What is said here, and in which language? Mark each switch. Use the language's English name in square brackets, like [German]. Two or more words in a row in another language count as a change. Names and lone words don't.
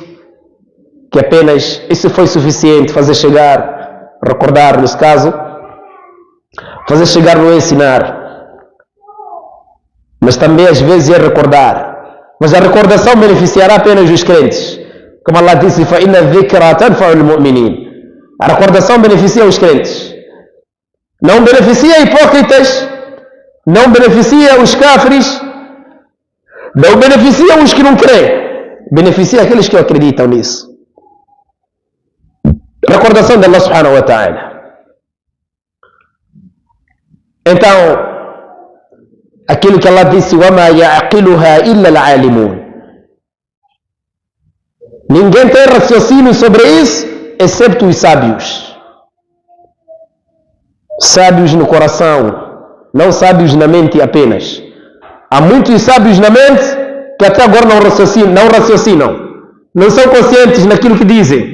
[Portuguese] Que apenas isso foi suficiente fazer chegar, recordar nesse caso, fazer chegar não é ensinar, mas também às vezes é recordar. Mas a recordação beneficiará apenas os crentes, como Allah disse, [Arabic] فَإِنَّ الذِّكْرَ تَنْفَعُ الْمُؤْمِنِينَ. [Portuguese] A recordação beneficia os crentes, não beneficia hipócritas, não beneficia os cáfires, não beneficia os que não creem, beneficia aqueles que acreditam nisso. Recordação de Allah [Arabic] سبحانه وتعالى. [Portuguese] Então, aquilo que Allah disse, [Arabic] وَمَا يَعْقِلُهَا إِلَّا الْعَالِمُونَ. [Portuguese] Ninguém tem raciocínio sobre isso, excepto os sábios. Sábios no coração, não sábios na mente apenas. Há muitos sábios na mente que até agora não raciocinam, não são conscientes naquilo que dizem.